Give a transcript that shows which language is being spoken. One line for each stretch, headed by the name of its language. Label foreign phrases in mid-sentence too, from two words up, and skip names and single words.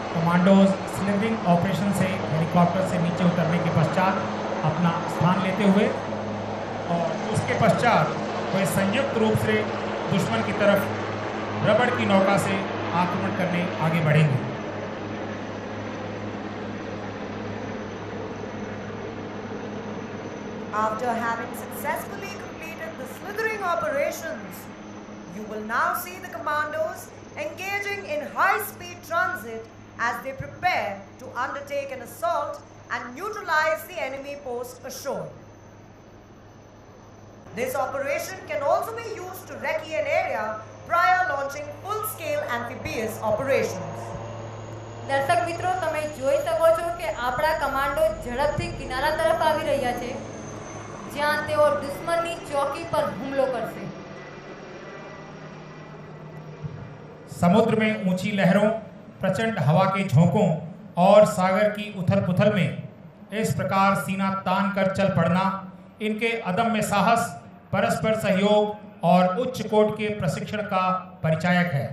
Hindi: कमांडोज स्लिंगिंग ऑपरेशन से हेलीकॉप्टर से नीचे उतरने के पश्चात अपना स्थान लेते हुए और उसके पश्चात वे संयुक्त रूप से दुश्मन की तरफ रबड़ की नौका से आक्रमण करने आगे बढ़ेंगे।
English: After having successfully completed the slithering operations, you will now see the commandos engaging in high-speed transit as they prepare to undertake an assault and neutralize the enemy post ashore. This operation can also be used to recce an area prior launching full-scale amphibious operations.
Gujarati: દર્શક મિત્રો, તમે જોઈ શકો છો કે આપણા કમાન્ડો ઝડપથી કિનારા તરફ આવી રહ્યા છે, જ્યાં તેઓ દુશ્મનની ચોકી પર હુમલો કરશે।
Hindi: समुद्र में ऊंची लहरों, प्रचंड हवा के झोंकों और सागर की उथल-पुथल में इस प्रकार सीना तान कर चल पड़ना इनके अदम्य साहस, परस्पर सहयोग और उच्च कोट के प्रशिक्षण का परिचायक है।